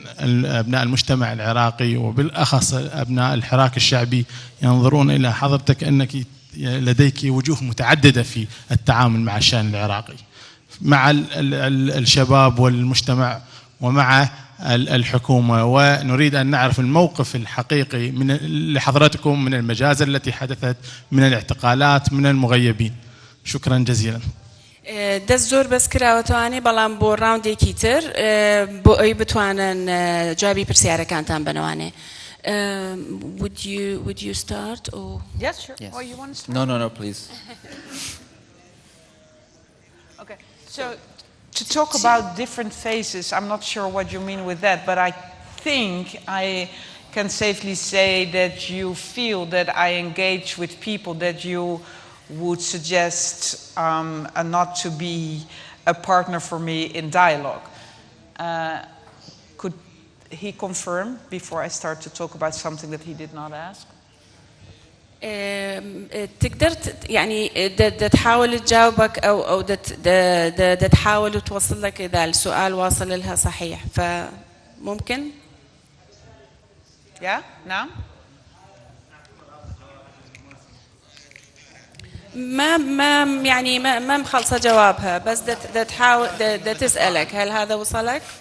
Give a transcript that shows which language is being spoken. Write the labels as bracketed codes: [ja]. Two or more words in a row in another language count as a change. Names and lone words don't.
[ar] أبناء المجتمع العراقي وبالأخص أبناء الحراك الشعبي ينظرون إلى حضرتك أنك لديك وجوه متعددة في التعامل مع الشأن العراقي مع الشباب والمجتمع ومع الحكومة، ونريد أن نعرف الموقف الحقيقي من لحضرتكم من المجازر التي حدثت، من الاعتقالات، من المغيبين. شكرا جزيلا. [ckb] دەست زۆر بەس کراوەتەوانێ بەڵام بۆ ڕاوندێکی تر بۆ ئەوی بتوانن جوابی پرسیارەکانتان بنەوانێ. [en] Would you start or? Yes, sure. Yes. Oh, you want to start? No, please. Okay. So to talk about different phases, I'm not sure what you mean with that, but I think I can safely say that you feel that I engage with people that you would suggest not to be a partner for me in dialogue. Could he confirm before I start to talk about something that he did not ask? [ar] تقدر يعني تحاول تجاوبك أو تحاول توصل لك إذا السؤال واصل لها صحيح فممكن؟ [en] Yeah, نعم. [ar] ما يعني ما مخلصة جوابها بس تحاول تسألك هل هذا وصلك؟